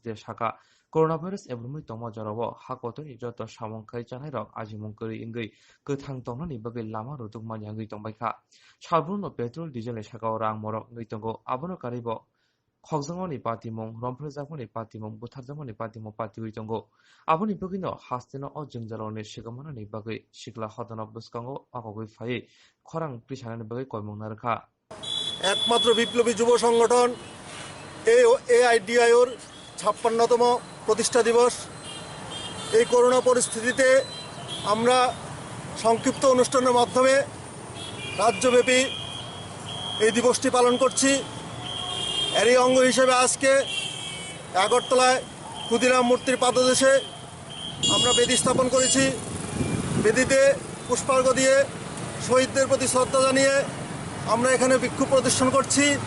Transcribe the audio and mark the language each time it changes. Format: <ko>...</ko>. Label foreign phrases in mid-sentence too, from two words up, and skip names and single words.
<trp>de shaka coronavirus ebrumui tongma jarawo hakotoni joto samung khai chanairok ajimung kori ingui gothang tongnani bagai lama rodukman yang tongbaika sabruno</trp> <en>petrol diesel</en> <trp>ni sakao rang morok ngui tongo abono karibo khokjangoni patimong romphrejakmoni patimong butharjakmoni patimong patiwi tongo aboni bogino hasteno o jungjaloni sigamanani bagai sikla hodana buskango akogoi phai khorang prisanani bagai koimong narkha</trp> <bn>একমাত্র বিপ্লবী যুব সংগঠন AIDYOর 56তম প্রতিষ্ঠা দিবস এই করোনা পরিস্থিতিতে আমরা সংক্ষিপ্ত অনুষ্ঠানের মাধ্যমে রাজ্যব্যাপী এই দিবসটি পালন করছি এরই অঙ্গ হিসেবে আজকে আগরতলায় ক্ষুদিরাম মূর্তির পাদদেশে আমরা বেদি স্থাপন করেছি বেদিতে পুষ্পার্ঘ দিয়ে শহীদদের প্রতি শ্রদ্ধা জানিয়ে আমরা এখানে বিক্ষোভ প্রদর্শন করছি</bn>